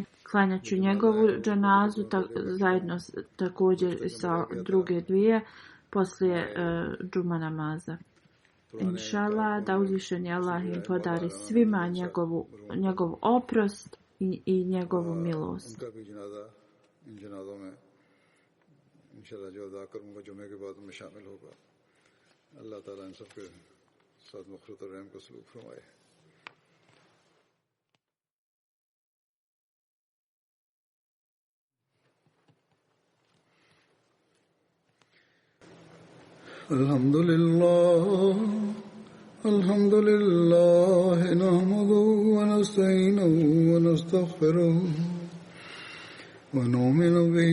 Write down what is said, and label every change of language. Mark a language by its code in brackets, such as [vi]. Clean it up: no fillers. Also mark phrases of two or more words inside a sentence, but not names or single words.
[bs] Klanjat ću njegovu dženazu zajedno također sa druge dvije poslije džuma namaza. Inšallah, da uzvišeni Allah im podari svima njegov oprost i njegovu milost. [ur] اللہ تعالیٰ ان سب کے ساتھ مغفرت اور رحم کا سلوک فرمائے. [ar] الحمد لله نحمده ونستعينه ونستغفره ونؤمن به